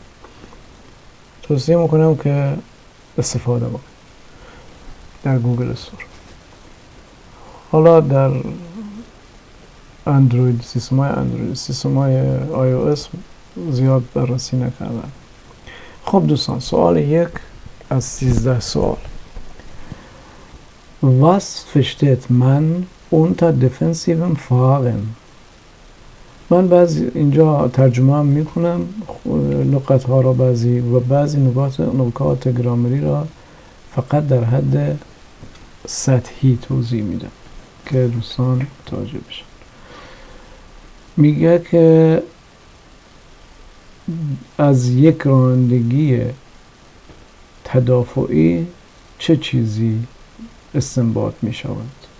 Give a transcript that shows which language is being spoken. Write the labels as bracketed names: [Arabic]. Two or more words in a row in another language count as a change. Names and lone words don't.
[Persian] توصیه میکنم که استفاده بکنید در گوگل استور. حالا در اندروید، سیستم‌های آی او اس زیاد بررسی نکردم. خب دوستان، سوال 1 از 13 سوال. [German] Was versteht man unter defensivem Fahren؟ [Persian] من بعضی اینجا ترجمه هم میکنم لغت ها را، بعضی نکات گرامری را فقط در حد سطحی توضیح میدم که دوستان متوجه بشن. میگه که از یک رانندگی تدافعی چه چیزی استنباط می شود؟